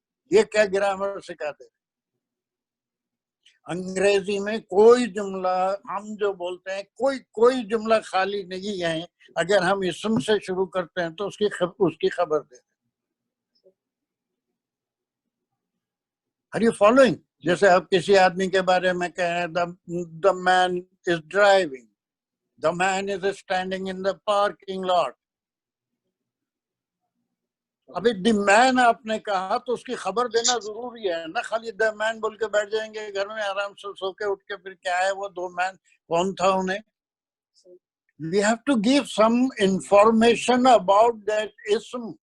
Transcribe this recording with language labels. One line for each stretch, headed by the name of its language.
Urdu: یہ کیا گرامر سکھاتے؟ انگریزی میں کوئی جملہ ہم جو بولتے ہیں، کوئی جملہ خالی نہیں ہے. اگر ہم اسم سے شروع کرتے ہیں تو اس کی خبر دیں.
English: Are you following؟
Urdu: جیسے آپ کسی آدمی کے بارے میں کہیں
English: the man is driving, the man is standing in the parking lot.
Urdu: ابھی دی مین آپ نے کہا تو اس کی خبر دینا ضروری ہے نا. خالی دی مین بول کے بیٹھ جائیں گے گھر میں آرام سے سو کے اٹھ کے، پھر کیا ہے وہ 2 مین کون تھا انہیں؟
English: We have to give some information about that
Urdu: اسم.